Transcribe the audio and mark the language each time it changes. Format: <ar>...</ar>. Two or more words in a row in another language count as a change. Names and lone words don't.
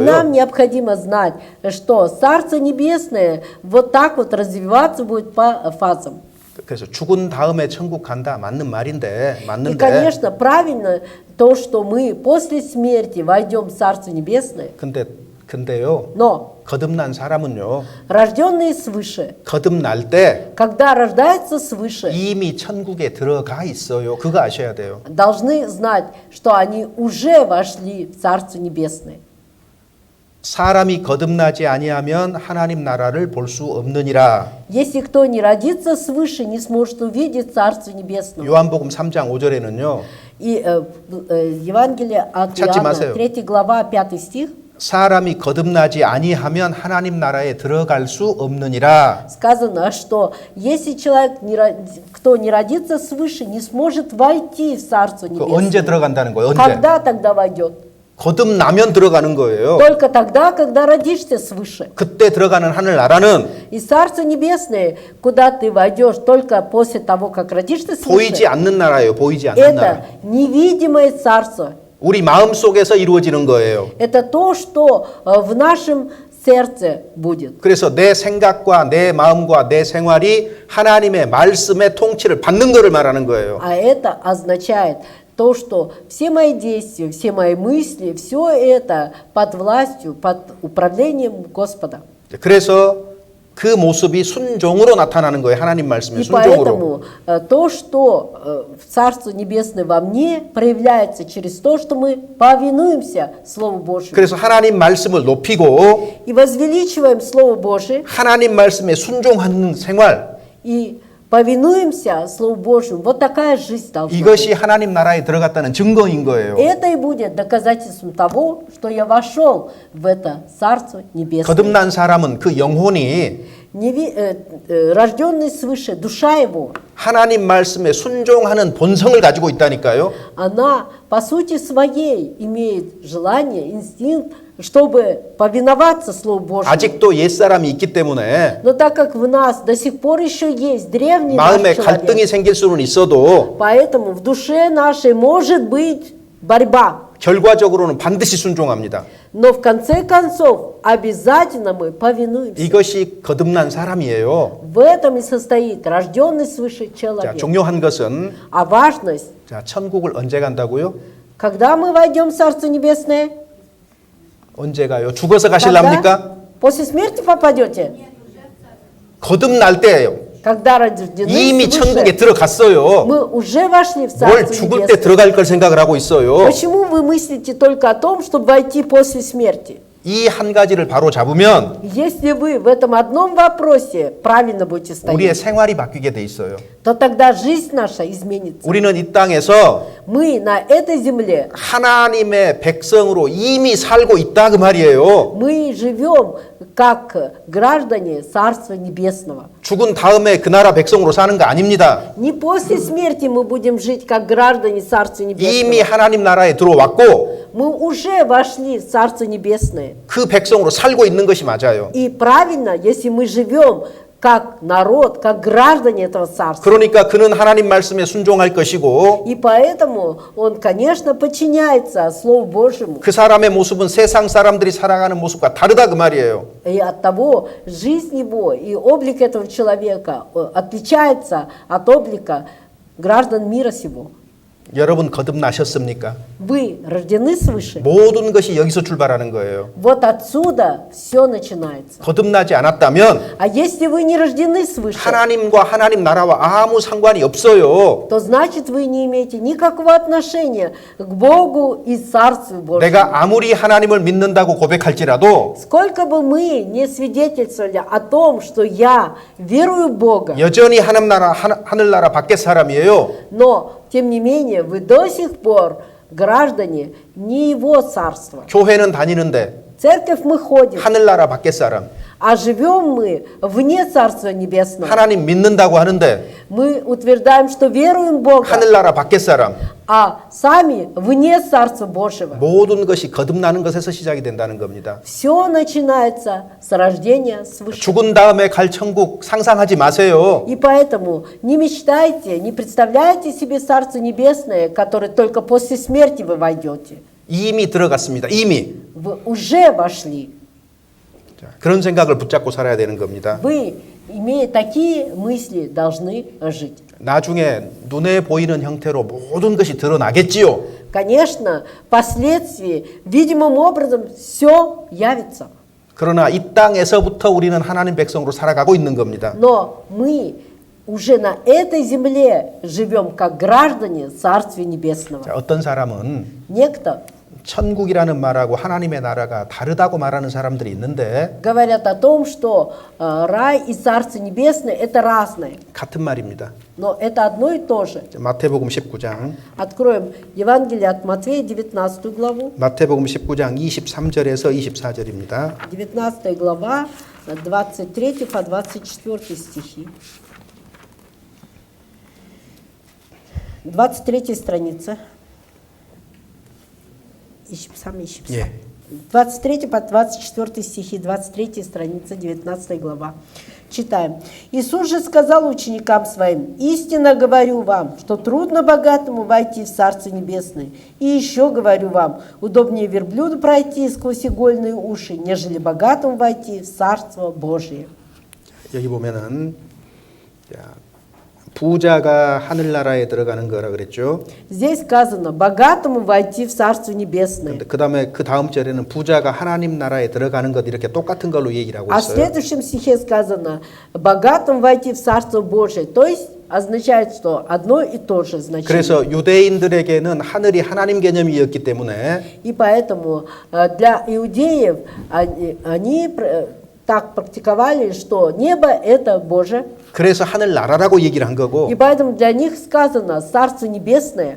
<ru>Нам необходимо знать, что Царство Небесное вот так вот развиваться будет по фазам.</ru> <ko>그래서 죽은 다음에 천국 간다 맞는 말인데</ko> <ru>И,</ru> <ko>맞는데</ko> <ru>конечно, правильно то, что мы после смерти войдем в Царство Небесное,</ru> <ko>근데요.</ko> <ru>но</ru> <ko>거듭난 사람은요.</ko> <ru>рожденные свыше,</ru> <ko>거듭날 때</ko> <ru>когда рождаются свыше,</ru> <ko>이미 천국에 들어가 있어요. 그거 아셔야 돼요.</ko> <ru>должны знать, что они уже вошли в Царство Небесное.</ru> <ko>사람이 거듭나지 아니하면 하나님 나라를 볼 수 없느니라.</ko> <ru>Если кто не родится свыше, не сможет увидеть Царство Небесное.</ru> <ko>요한복음 3장 5절에는요.</ko> <ru>И Евангелие от</ru> <ko>찾지</ko> <ru>Иоанна,</ru> <ko>마세요.</ko> <ru>3 глава, 5 стих.</ru> <ko>사람이 거듭나지 아니하면 하나님 나라에 들어갈 수 없느니라.</ko> <ru>Сказано, что если человек, кто не родится свыше, не сможет войти в Царство</ru> <ko>그 언제</ko> <ru>Небесное.</ru> <ko>들어간다는 거예요? 언제?</ko> <ru>Когда тогда войдет?</ru> <ko>거듭나면 들어가는 거예요.</ko> <ru>Только тогда, когда родишься свыше.</ru> <ko>그때 들어가는 하늘 나라는</ko> <ru>И Царство Небесное, куда ты войдешь только после того, как родишься</ru> <ko>보이지</ko> <ru>свыше,</ru> <ko>않는 나라예요. 보이지 않는 나라.</ko> <ru>это невидимое Царство.</ru> <ko>우리 마음 속에서 이루어지는 거예요.</ko> <ru>Это то, что в нашем сердце будет.</ru> <ko>그래서 내 생각과 내 마음과 내 생활이 하나님의 말씀의 통치를 받는 것을 말하는 거예요.</ko> <ru>А это означает то, что все мои действия, все мои мысли, все это под властью, под управлением Господа.</ru> <ko>그래서 그 모습이 순종으로 나타나는 거예요. 하나님 말씀의</ko> <ru>И</ru> <ko>순종으로.</ko> <ru>поэтому то, что в Царство Небесное во мне, проявляется через то, что мы повинуемся Слову Божьему.</ru> <ko>그래서 하나님 말씀을 높이고</ko> <ru>И возвеличиваем Слово Божие,</ru> <ko>하나님 말씀에 순종하는 생활.</ko> <ru>и повинуемся Слову Божьему. Вот такая жизнь должна быть.</ru> <ko>이것이 하나님 나라에 들어갔다는 증거인 거예요.</ko> <ru>Это и будет доказательством того, что я вошел в это Царство Небесное.</ru> <ko>거듭난 사람은 그 영혼이</ko> <ru>Рожденный свыше, душа его,</ru> <ko>하나님 말씀에 순종하는 본성을 가지고 있다니까요.</ko> <ru>она по сути своей имеет желание, инстинкт, чтобы повиноваться Слову Божьему.</ru> <ko>아직도 옛사람이 있기 때문에</ko> <ru>Но так как в нас до сих пор еще есть древний наш</ru> <ko>마음에 갈등이</ko> <ru>человек,</ru> <ko>생길 수는 있어도</ko> <ru>поэтому в душе нашей может быть борьба.</ru> <ko>결과적으로는 반드시 순종합니다.</ko> <ru>Но в конце концов обязательно мы повинуемся.</ru> <ko>이것이 거듭난 사람이에요.</ko> <ru>В этом и состоит рожденный свыше</ru> <ko>자,</ko> <ru>человек.</ru> <ko>중요한 것은</ko> <ru>А важность,</ru> <ko>자, 천국을 언제 간다고요?</ko> <ru>когда мы войдем в Царство Небесное,</ru> <ko>언제 가요? 죽어서</ko> <ru>когда?</ru> <ko>가실랍니까?</ko> <ru>После смерти попадете?</ru> <ko>거듭날 때예요.</ko> <ru>Когда рождены</ru> <ko>이미 천국에</ko> <ru>свыше,</ru> <ko>들어갔어요.</ko> <ru>мы уже вошли в</ru> <ko>뭘</ko> <ru>Царство</ru> <ko>죽을 때</ko> <ru>Небесное.</ru> <ko>들어갈 걸 생각을 하고 있어요.</ko> <ru>Почему вы мыслите только о том, чтобы войти после смерти?</ru> <ko>이 한 가지를 바로 잡으면</ko> <ru>Если вы в этом одном вопросе правильно будете</ru> <ko>우리의</ko> <ru>стоять,</ru> <ko>생활이 바뀌게 돼 있어요.</ko> <ru>то тогда жизнь наша изменится.</ru> <ko>우리는 이 땅에서</ko> <ru>Мы на этой земле,</ru> <ko>하나님의 백성으로 이미 살고 있다 그 말이에요.</ko> <ru>мы живем как граждане Царства Небесного.</ru> <ko>죽은 다음에 그 나라 백성으로 사는 거 아닙니다.</ko> <ru>Не после смерти мы будем жить как граждане Царства</ru> <ko>이미</ko> <ru>Небесного.</ru> <ko>하나님 나라에 들어왔고</ko> <ru>Мы уже вошли в Царство Небесное.</ru> <ko>그 백성으로 살고 있는 것이 맞아요.</ko> <ru>И правильно, если мы живем как народ, как граждане этого царства.</ru> <ko>그러니까 그는 하나님 말씀에 순종할 것이고</ko> <ru>И поэтому он, конечно, подчиняется Слову Божьему.</ru> <ko>그 사람의 모습은 세상 사람들이 살아가는 모습과 다르다 그 말이에요.</ko> <ru>И от того жизнь его и облик этого человека отличается от облика граждан мира сего.</ru> <ko>여러분 거듭나셨습니까?</ko> <ru>Вы рождены свыше.</ru> <ko>모든 것이 여기서 출발하는 거예요.</ko> <ru>Вот отсюда все начинается.</ru> <ko>거듭나지 않았다면</ko> <ru>А если вы не рождены свыше,</ru> <ko>하나님과 하나님 나라와 아무 상관이 없어요.</ko> <ru>то значит вы не имеете никакого отношения к Богу и Царству Божьему.</ru> <ko>내가 아무리 하나님을 믿는다고 고백할지라도</ko> <ru>Сколько бы мы не свидетельствовали о том, что я верую в Бога,</ru> <ko>여전히 하늘나라 밖의 사람이에요.</ko> <ru>но, тем не менее, вы до сих пор граждане не Его Царства.</ru> <ko>교회는 다니는데</ko> <ru>В церковь мы ходим,</ru> <ko>하늘나라 밖의 사람.</ko> <ru>а живем мы вне Царства Небесного.</ru> <ko>하나님 믿는다고 하는데</ko> <ru>Мы утверждаем, что веруем в Бога,</ru> <ko>하늘나라 밖의 사람.</ko> <ru>а сами вне Царства Божьего.</ru> <ko>모든 것이 거듭나는 것에서 시작이 된다는 겁니다.</ko> <ru>Все начинается с рождения свыше.</ru> <ko>죽은 다음에 갈 천국 상상하지 마세요.</ko> <ru>И поэтому не мечтайте, не представляйте себе Царство Небесное, которое только после смерти вы войдете.</ru> <ko>이미 들어갔습니다. 이미.</ko> <ru>Вы уже вошли.</ru> <ko>자, 그런 생각을 붙잡고 살아야 되는 겁니다.</ko> <ru>Вы, имея такие мысли, должны жить.</ru> <ko>나중에 눈에 보이는 형태로 모든 것이 드러나겠지요.</ko> <ru>Конечно, впоследствии, видимым образом, все явится.</ru> <ko>그러나 이 땅에서부터 우리는 하나님 백성으로 살아가고 있는 겁니다.</ko> <ru>Но мы уже на этой земле живем как граждане Царствия Небесного.</ru> <ko>자, 어떤 사람은</ko> <ru>Некто</ru> <ko>천국이라는 말하고 하나님의 나라가 다르다고 말하는 사람들이 있는데</ko> <ru>говорят о том, что рай и Царство Небесное – это разное.</ru> <ko>같은 말입니다.</ko> <ru>Но это одно и то же.</ru> <ko>마태복음 19장.</ko> <ru>Откроем Евангелие от Матфея, 19 главу.</ru> <ko>마태복음 19장 23절에서 24절입니다.</ko> <ru>19 глава, 23 по 24 стихи. 23 страница. Ищем, сам ищем.</ru> <ko>예.</ko> <ru>23 по 24 стихи, 23 страница, 19 глава. Читаем. Иисус же сказал ученикам своим: «Истинно говорю вам, что трудно богатому войти в Царство Небесное. И еще говорю вам, удобнее верблюду пройти сквозь игольные уши, нежели богатому войти в Царство Божие».</ru> <ko>여기 보면은 자, 부자가 하늘나라에 들어가는 거라 그랬죠.</ko> <ru>Здесь сказано, богатому войти в Царство Небесное.</ru> <ko>그다음에 그 다음 절에는 부자가 하나님 나라에 들어가는 것 이렇게 똑같은 걸로 얘기를 하고</ko> <ru>А в</ru> <ko>있어요.</ko> <ru>следующем стихе сказано, богатому войти в Царство Божие. То есть означает, что одно и то же значение.</ru> <ko>그래서 유대인들에게는 하늘이 하나님 개념이었기 때문에</ko> <ru>И поэтому для иудеев они так практиковали, что небо это Божие.</ru> <ko>그래서 하늘 나라라고 얘기를 한 거고</ko> <ru>И поэтому для них сказано Царство Небесное.</ru>